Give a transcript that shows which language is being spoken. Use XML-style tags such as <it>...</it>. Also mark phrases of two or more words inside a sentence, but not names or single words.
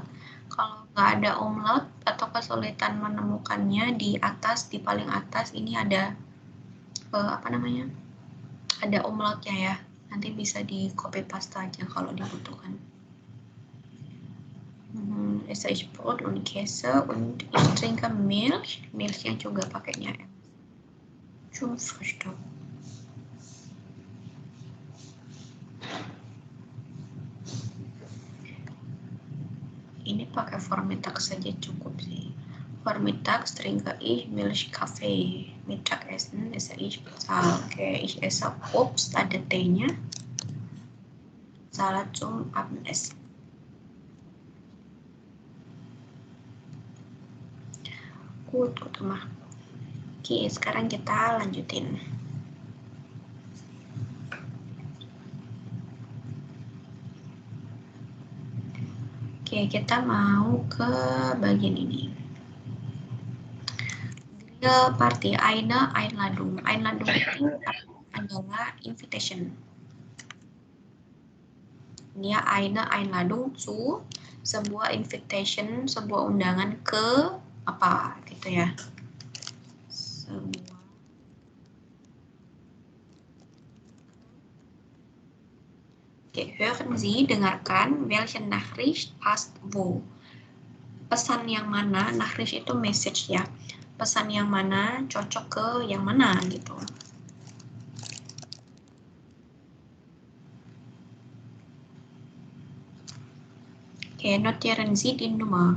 <id>Kalau nggak ada umlaut atau kesulitan menemukannya, di atas, di paling atas ini ada ada umlautnya ya. Nanti bisa di copy paste aja kalau dibutuhkan.</id> <de>SH Brot und Käse und ich trinke Milch.</de> <id>Milchnya juga pakainya M.</id> <de>Zum Frühstück.</de> <id>Ini pakai Vormittags saja cukup sih.</id> <de>Vormittags trinke ich Milchkaffee. Mittagessen esse ich Bezahl. Oke, ich esse Obst,</de> <id>ada T-nya.</id> <de>Salat zum Abendessen. Gut gemacht.</de> <id>Oke, sekarang kita lanjutin. Oke, kita mau ke bagian ini.</id> <de>Grill Party, eine Einladung.</de> <id>Einladung itu adalah invitation. Dia</id> <de>eine Einladung zu,</de> <id>sebuah invitation, sebuah undangan ke apa gitu ya. Oke,</id> <de>hören Sie, dengarkan, welche Nachricht passt wo.</de> <id>Pesan yang mana, Nachricht itu message ya. Pesan yang mana cocok ke yang mana gitu. Oke,</id> <de>notieren Sie die Nummer.</de>